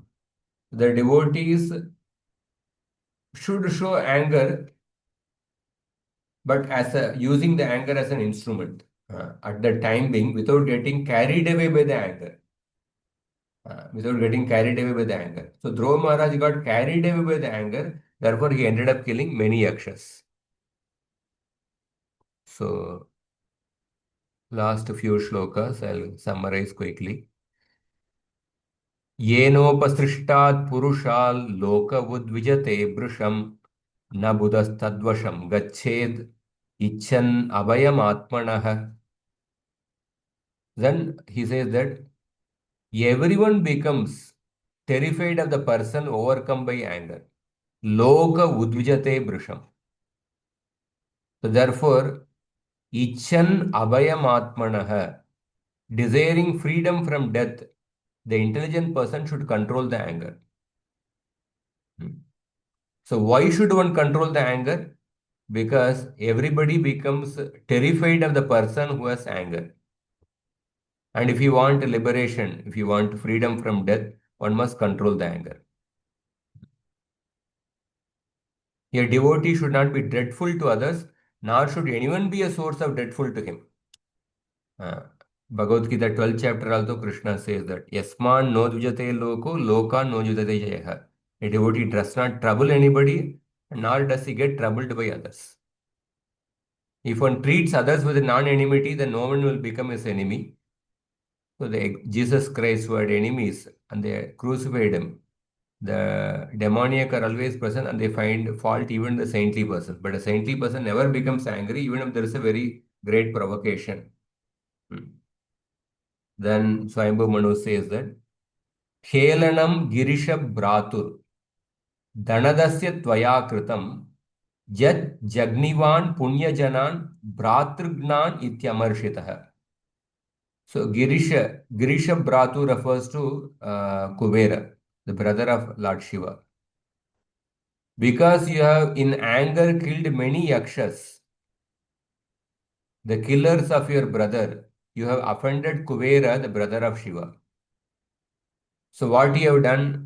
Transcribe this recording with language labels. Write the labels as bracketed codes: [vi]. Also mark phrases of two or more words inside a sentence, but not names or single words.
[en] The devotees should show anger, but using the anger as an instrument at the time being without getting carried away by the anger. So Dhruva Maharaj got carried away by the anger, therefore he ended up killing many yakshas. So last few shlokas I'll summarize quickly. [sa] Yenopasrishtat purushal loka udvijate brusham na buddhastadvasham gached icchan abhayam atmanah. [en] Then he says that everyone becomes terrified of the person overcome by anger. [sa] Loka udvijate brusham. [en] So therefore, [sa] Ichan Abhayamatmanaha, [en] desiring freedom from death, the intelligent person should control the anger. So why should one control the anger? Because everybody becomes terrified of the person who has anger. And if you want liberation, if you want freedom from death, one must control the anger. A devotee should not be dreadful to others, nor should anyone be a source of dreadful to him. Bhagavad Gita 12th chapter also Krishna says that [sa] Yasman no dvijate loko, loka no dvijate jayaha. [en] A devotee does not trouble anybody, nor does he get troubled by others. If one treats others with non-enmity, then no one will become his enemy. So Jesus Christ who had enemies and they crucified him. The demoniac are always present and they find fault even the saintly person. But a saintly person never becomes angry even if there is a very great provocation. Then Swayambhu Manu says that [sa] Helanam Girisha Bratur Dhanadasya Tvaya Kritam Jat Jagnivan Punyajanan Bhratrugnan Ityamarshitaha. [en] So Girisha Bratu refers to Kuvera, the brother of Lord Shiva. Because you have in anger killed many yakshas, the killers of your brother, you have offended Kuvera, the brother of Shiva. So what you have done?